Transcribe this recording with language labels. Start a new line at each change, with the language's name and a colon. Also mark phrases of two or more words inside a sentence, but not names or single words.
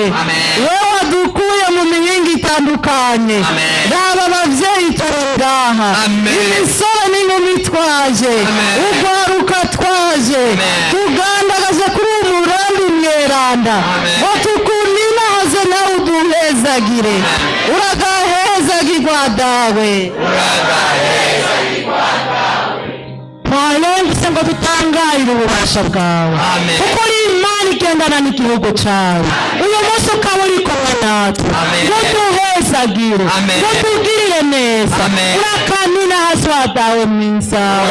Rundi: wewe wadukuye mu mihinga itandukanye raba abavyeyi turangaha imisore n'inkumi twaje ugwaruka twaje tugandagaje kuri uyu murambi mweranda ngo tukundinahaze nawe uduhezagire uragahezagirwa dawe twayongise ngo dutangayire ububasha bwawe kuko uri Imana igendana n'igihugu cyawe uyu munsi ukaba uri kumwe natwe ngo duhezagire ngo tugirire neza urakanina hasi wa dawe mwiza